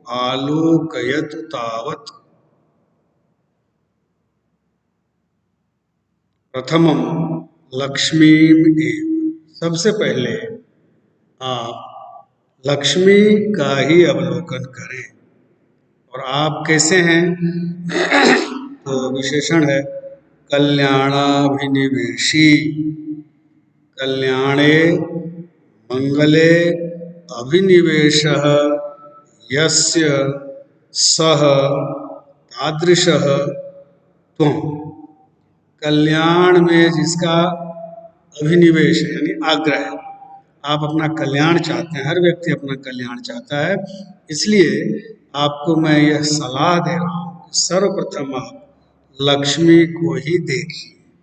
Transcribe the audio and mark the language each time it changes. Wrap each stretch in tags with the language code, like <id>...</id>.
<sa>आलोकयत तावत, प्रथमम लक्ष्मीम एव,</sa> <hi>सबसे पहले आप लक्ष्मी का ही अवलोकन करें। और आप कैसे हैं? तो विशेषण है कल्याणाभिनिवेशी।</hi> <sa>कल्याणे मंगले अभिनिवेशः यस्य सः तादृशः त्वं।</sa> <hi>कल्याण में जिसका अभिनिवेश है यानी आग्रह है, आप अपना कल्याण चाहते हैं, हर व्यक्ति अपना कल्याण चाहता है, इसलिए आपको मैं यह सलाह दे रहा हूं कि सर्वप्रथम आप लक्ष्मी को ही देखिए।</hi>